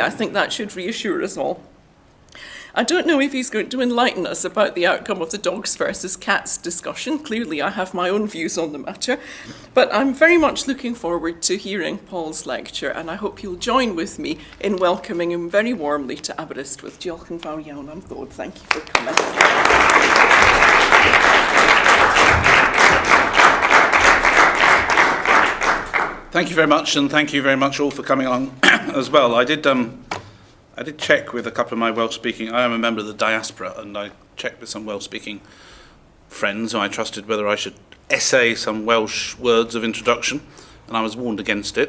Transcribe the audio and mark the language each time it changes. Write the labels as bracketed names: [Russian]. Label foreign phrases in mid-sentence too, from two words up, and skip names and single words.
[English] I think that should reassure us all. I don't know if he's going to enlighten us about the outcome of the dogs versus cats discussion. Clearly, I have my own views on the matter. But I'm very much looking forward to hearing Paul's lecture, and I hope you'll join with me in welcoming him very warmly to Aberystwyth. [Welsh] Diolch yn fawr iawn am ddod. [English] Thank you for coming. Thank you very much, and thank you very much all for coming along as well. I did check with a couple of my Welsh-speaking. I am a member of the diaspora, and I checked with some Welsh-speaking friends who I trusted whether I should essay some Welsh words of introduction, and I was warned against it.